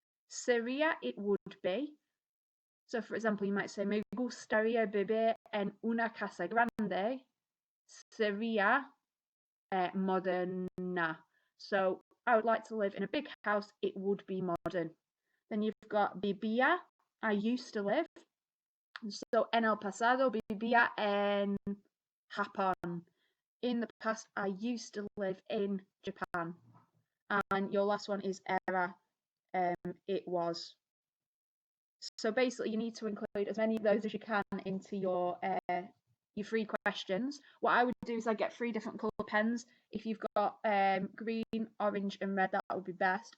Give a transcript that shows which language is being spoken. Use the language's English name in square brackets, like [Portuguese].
[English] Sería, it would be. So for example, you might say, [Spanish] me gustaría vivir en una casa grande. Sería moderna. [English] So I would like to live in a big house. It would be modern. Then you've got vivía, I used to live. [Spanish] So en el pasado vivía en Japón. [English] In the past, I used to live in Japan. And your last one is era, it was. So basically, you need to include as many of those as you can into your 3 questions. What I would do is I get 3 different colour pens. If you've got green, orange and red, that would be best.